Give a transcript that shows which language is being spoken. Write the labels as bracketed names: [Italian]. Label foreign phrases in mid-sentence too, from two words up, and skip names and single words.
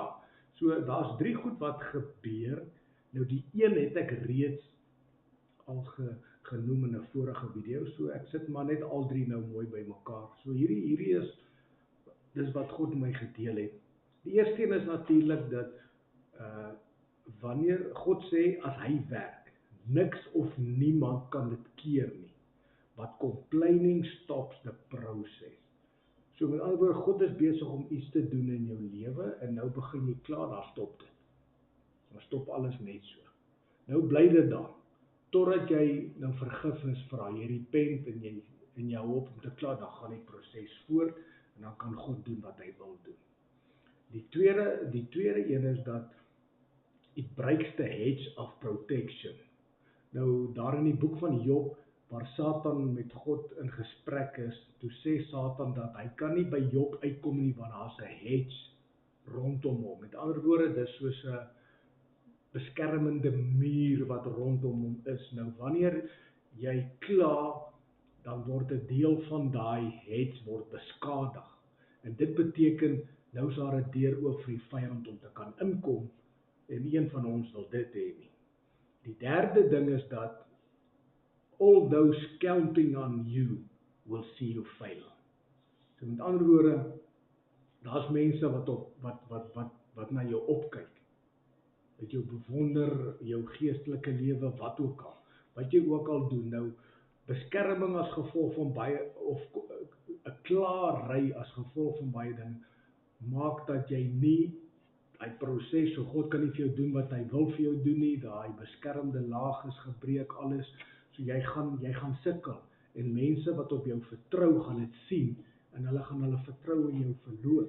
[Afrikaans] So daar's 3 goed wat gebeur. Nou die een het ek reeds al genoem in 'n vorige video. So ek sit maar net al 3 nou mooi bymekaar. So hierdie is dis wat God my gedeel het. Die eerste een is natuurlik dat wanneer God sê as hy werk, niks of niemand kan dit keer nie. [English] But complaining stops the process. [Afrikaans] So met ander woorde, God is besig om iets te doen in jou lewe en nou begin jy klaar, daar stop dit. Dan stop alles net so. Nou bly dit daar, totdat jy nou vergifnis vra, jy repent en jy hou op om te kla, dan gaan die proses voort en dan kan God doen wat hy wil doen. Die tweede een is dat [English] it breaks the hedge of protection. [Afrikaans] Nou daar in die boek van Job, waar Satan met God in gesprek is, toe sê Satan dat hy kan nie by Job uitkom nie, want daar's 'n hedge rondom hom. Met ander woorde, dis soos 'n beskermende muur wat rondom hom is. Nou wanneer jy kla, dan word 'n deel van daai hedge word beskadig. En dit beteken nou is daar 'n deur oop vir die vyand om te kan inkom en een van ons wil dit hê nie. Die derde ding is dat [English] all those counting on you will see you fail. [Afrikaans] So met ander woorde, daar's mense wat na jou opkyk. Dat jou bewonder, jou geestelike lewe, wat ook al. Wat jy ook al doen. Nou, beskerming as gevolg van baie, of 'n klaarry as gevolg van baie dinge, maak dat jy nie, hy proses, so God kan nie vir jou doen wat hy wil vir jou doen nie, daai beskermde laag is gebreek, alles, so jy gaan sukkel, en mense wat op jou vertrou, gaan dit sien, en hulle gaan hulle vertrou in jou verloor.